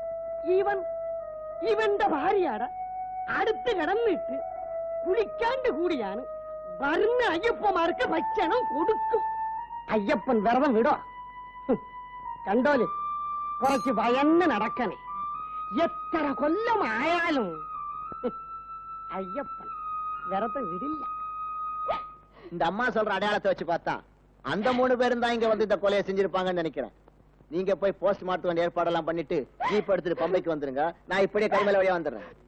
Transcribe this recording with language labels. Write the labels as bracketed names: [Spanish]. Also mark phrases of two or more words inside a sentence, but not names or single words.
[Malayalam] ഇവന്റെ ഭാര്യയുടെ അടുത്ത് കിടന്നിട്ട് കുളിക്കാണ്ട് കൂടിയാണ് വരുന്ന അയ്യപ്പമാർക്ക് ഭക്ഷണം കൊടുക്കും. അയ്യപ്പൻ വ്രതം വിടോ? കണ്ടോല്, കുറച്ച് ഭയന്ന് നടക്കണേ. എത്ര കൊല്ലമായാലും [Tamil] ஐயப்பன் விரதம் விடில்ல. இந்த அம்மா சொல்ற அடையாளத்தை வச்சு பார்த்தா அந்த 3 பேரும் தான் இங்க வந்து இந்த கொலையை செஞ்சிருப்பாங்கன்னு நினைக்கிறேன். நீங்க போய் போஸ்ட் மார்ட்டம் வேண்டிய ஏற்பாடெல்லாம் பண்ணிட்டு ஜீப் எடுத்துட்டு பம்பைக்கு வந்துருங்க. நான் இப்படியே கரிமலை வழியா வந்துடுறேன்.